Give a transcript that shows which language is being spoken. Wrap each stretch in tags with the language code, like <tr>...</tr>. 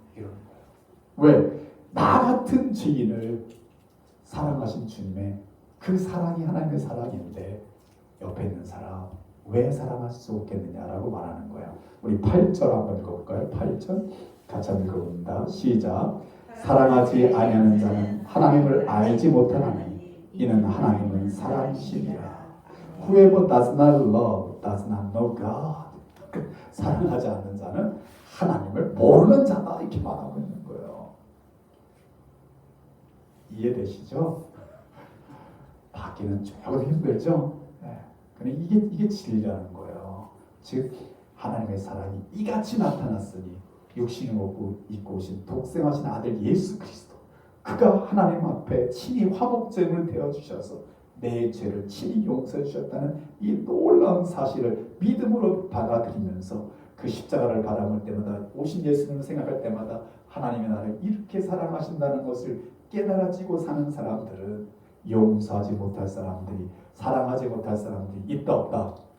<ko>이런 거예요. 왜? 나 같은 죄인을 사랑하신 주님의 그 사랑이 하나님의 사랑인데 옆에 있는 사람 왜 사랑할 수 없겠느냐라고 말하는 거예요. 우리 8절 한번 읽어볼까요? 8절 같이 한번 읽어봅니다. 시작. 사랑하지 아니하는 자는 하나님을 알지 못하나니 이는 하나님은 사랑이시니라.</ko> <en>Whoever does not love does not know God.</en> <ko>사랑하지 않는 자는 하나님을 모르는 자다 이렇게 말하고 있는 거예요. 이해되시죠? 받기는 조금 힘들죠? 네. 근데 이게 진리라는 거예요. 즉 하나님의 사랑이 이같이 나타났으니 육신을 입고 오신 독생하신 아들 예수 그리스도 그가 하나님 앞에 친히 화목제물을 되어주셔서 내 죄를 친히 용서해 주셨다는 이 놀라운 사실을 믿음으로 받아들이면서 그 십자가를 바라볼 때마다 오신 예수님을 생각할 때마다 하나님의 나를 이렇게 사랑하신다는 것을 깨달아지고 사는 사람들은 용서하지 못할 사람들이 사랑하지 못할 사람들이 있다 없다?</ko>